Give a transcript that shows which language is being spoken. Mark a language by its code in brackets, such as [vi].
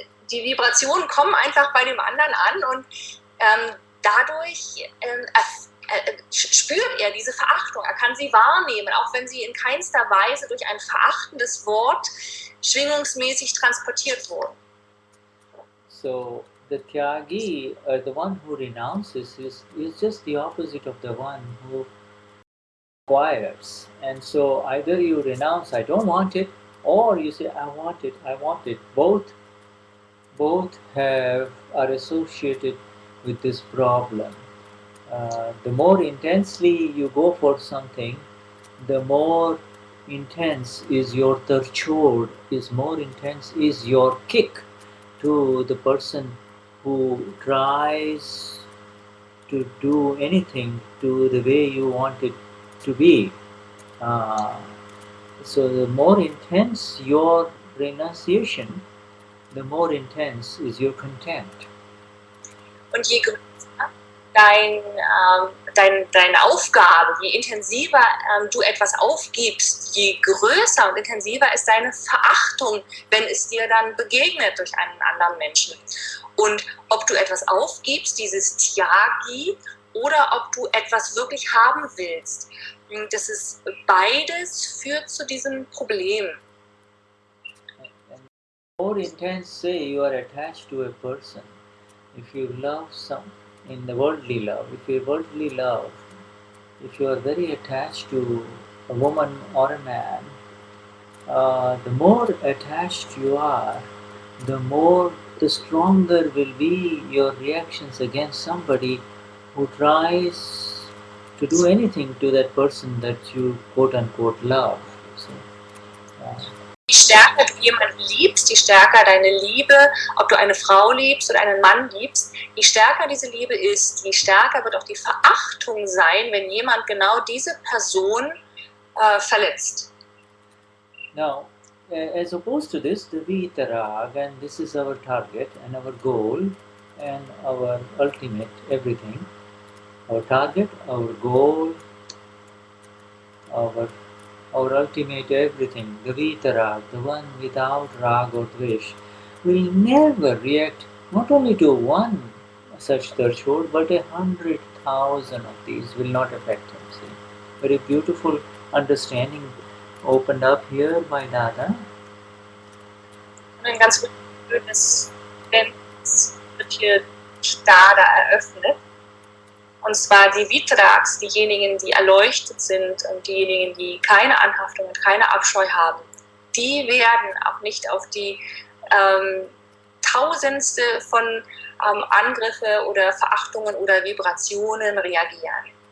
[de] die Vibrationen kommen einfach bei dem anderen an und dadurch spürt er diese Verachtung, er kann sie wahrnehmen, auch wenn sie in keinster Weise durch ein verachtendes Wort schwingungsmäßig transportiert wurden. [en] So the Tyagi, the one who renounces, is just the opposite of the one who acquires. And so either you renounce, I don't want it, or you say, I want it, I want it. Both are associated with this problem. The more intensely you go for something, the more intense is your tarchod, is more intense is your kick to the person who tries to do anything to the way you want it to be. Uh, so the more intense your renunciation, the more intense is your contempt. [de] Und je größer deine Aufgabe, je intensiver du etwas aufgibst, je größer und intensiver ist deine Verachtung, wenn es dir dann begegnet durch einen anderen Menschen. Und ob du etwas aufgibst, dieses Tyagi, oder ob du etwas wirklich haben willst, das ist beides führt zu diesem Problem. [en] And more intense, say you are attached to a person. If you love some in the worldly love, if you are very attached to a woman or a man, the more attached you are, the stronger will be your reactions against somebody who tries to do anything to that person that you quote unquote love. So, [de] Je stärker du jemanden liebst, je stärker deine Liebe, ob du eine Frau liebst oder einen Mann liebst, je stärker diese Liebe ist, je stärker wird auch die Verachtung sein, wenn jemand genau diese Person verletzt. [en] now, as opposed to this, the vitarag, and this is our target and our goal and our ultimate everything. Our target, our goal, our ultimate everything, the vitarag, the one without rag or dvesh, will never react not only to one such threshold, but 100,000 of these will not affect him. See? Very beautiful understanding opened up here by Dada. [de] Ein ganz schönes Verständnis wird hier Dada eröffnet. Und zwar die Vitrags, diejenigen, die erleuchtet sind und diejenigen, die keine Anhaftung und keine Abscheu haben, die werden auch nicht auf die Tausendste von Angriffe oder Verachtungen oder Vibrationen reagieren.